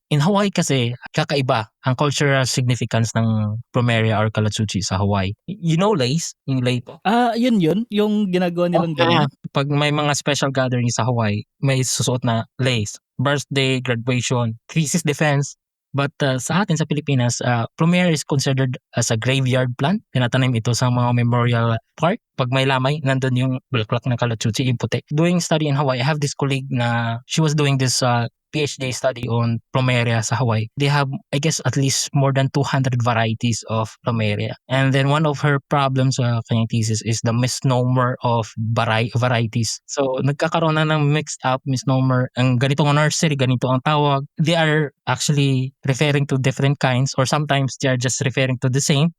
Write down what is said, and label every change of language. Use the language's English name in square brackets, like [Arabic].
[Filipino] In Hawaii kasi, kakaiba ang cultural significance ng plumeria or Kalasuchi sa Hawaii. [English] You know lace? [Filipino] Yung lay po? Yun, yung ginagawa nilang ganun. Pag may mga special gathering sa Hawaii, may susuot na lace. [English] Birthday, graduation, thesis defense. But [Filipino] sa atin sa Pilipinas, [English] plumeria is considered as a graveyard plant. [Filipino] Tinatanim ito sa mga memorial park. Pag may lamay, nandun yung bulaklak ng Kalachutsi, yung puti. [English] Doing study in Hawaii, I have this colleague na she was doing this PhD study on plumeria sa Hawaii. They have, I guess, at least more than 200 varieties of plumeria. And then one of her problems [Filipino] sa kanyang thesis [English] is the misnomer of varieties. [Filipino] So, nagkakaroon na ng mixed up misnomer. Ang ganito ang nursery, ganito ang tawag. [English] They are actually referring to different kinds or sometimes they are just referring to the same.